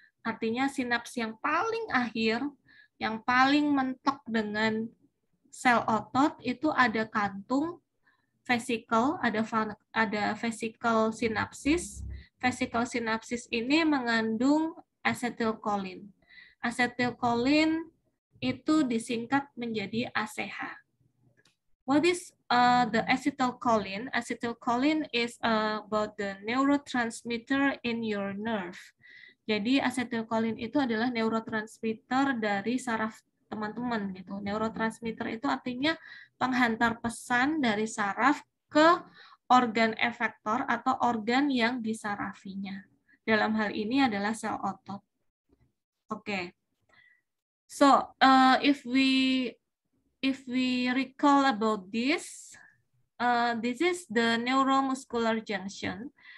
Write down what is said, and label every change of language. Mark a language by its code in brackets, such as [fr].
[id] Artinya sinaps yang paling akhir, yang paling mentok dengan sel otot itu ada kantung vesicle, ada vesicle sinapsis. Vesicle sinapsis ini mengandung acetylcholine. Acetylcholine itu disingkat menjadi ACH. [en] What is the acetylcholine? Acetylcholine is about the neurotransmitter in your nerve. [id] Jadi acetylcholine itu adalah neurotransmitter dari saraf teman-teman gitu. Neurotransmitter itu artinya penghantar pesan dari saraf ke organ efektor atau organ yang disarafinya. Dalam hal ini adalah sel otot. Oke. [en] So, if we recall about this, this is the neuromuscular junction.